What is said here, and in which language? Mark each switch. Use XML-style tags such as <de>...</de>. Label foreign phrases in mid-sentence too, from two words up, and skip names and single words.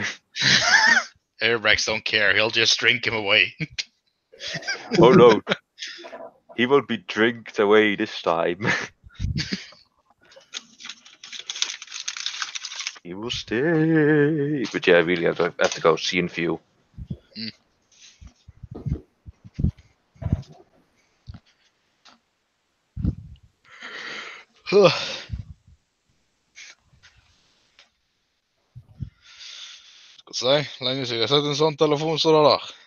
<en>Aerobrax don't care. He'll just drink him away. Oh no. He won't be drinked away this time. He will stay. But yeah, I really have to go see and view.</en> <no>Skal vi se, lenge siden jeg har sett en sånn telefon som det der.</no>